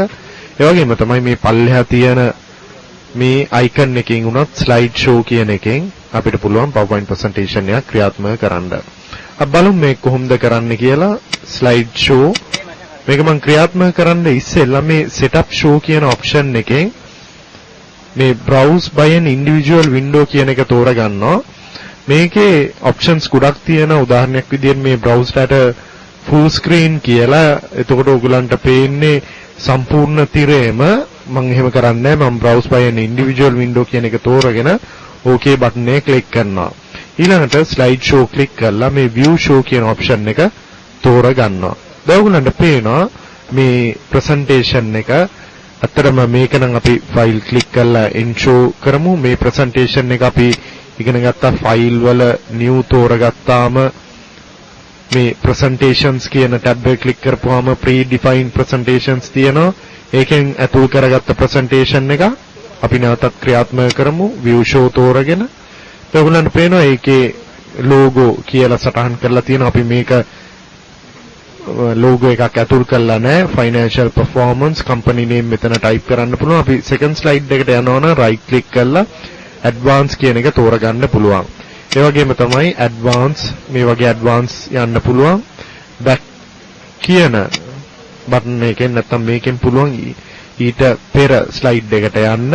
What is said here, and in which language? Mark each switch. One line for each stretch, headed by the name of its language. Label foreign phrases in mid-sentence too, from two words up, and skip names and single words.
Sinhala: ඒ වගේම තමයි මේ පල්ලෙහා තියෙන මේ icon එකකින් උනත්
English: slide show
Sinhala: කියන එකෙන් අපිට පුළුවන් PowerPoint presentation එකක් ක්‍රියාත්මක කරන්න. අපි බලමු මේ කොහොමද කරන්න කියලා.
English: slide show
Sinhala: මේක මම ක්‍රියාත්මක කරන්න ඉස්සෙල්ලා මේ
English: setup show
Sinhala: කියන option එකෙන් මේ
English: browse by an individual window
Sinhala: කියන එක තෝරගන්නවා. මේකේ options ගොඩක් තියෙන. උදාහරණයක් විදිහට මේ
English: browse data full screen
Sinhala: කියලා. එතකොට ඔයගලන්ට පේන්නේ සම්පූර්ණ තිරේම. මම එහෙම කරන්නේ නැහැ. මම
English: browse by an individual window
Sinhala: කියන එක තෝරගෙන
English: okay button
Sinhala: එක click කරනවා. ඊළඟට
English: slide show click
Sinhala: කරලා මේ
English: view show
Sinhala: කියන option එක තෝරගන්නවා. දැන් ඔයගලන්ට පේනවා මේ presentation එක. අතරම මේක නම් අපි
English: file click
Sinhala: කරලා enshow කරමු. මේ presentation එක අපි ඉගෙන ගත්තා file වල new තෝරගත්තාම මේ presentations කියන tab එක click කරපුවාම
English: predefined presentations
Sinhala: තියෙනවා. ඒකෙන් ඇතුල් කරගත්ත presentation එක අපි නැවතත් ක්‍රියාත්මක කරමු
English: view show
Sinhala: තෝරගෙන. ඔයගොල්ලන්ට පේනවා ඒකේ logo කියලා සටහන් කරලා තියෙනවා. අපි මේක logo එකක් ඇතුල් කරලා නැහැ.
English: financial performance company name මෙතන type
Sinhala: කරන්න පුළුවන්. අපි
English: second slide
Sinhala: එකට යනවා නම්
English: right click
Sinhala: කරලා advance කියන එක තෝරගන්න පුළුවන්. ඒ වගේම තමයි advance මේ වගේ advance යන්න පුළුවන්. back කියන බටන් එකෙන් නැත්නම් මේකෙන් පුළුවන් ඊට පෙර ස්ලයිඩ් එකට යන්න.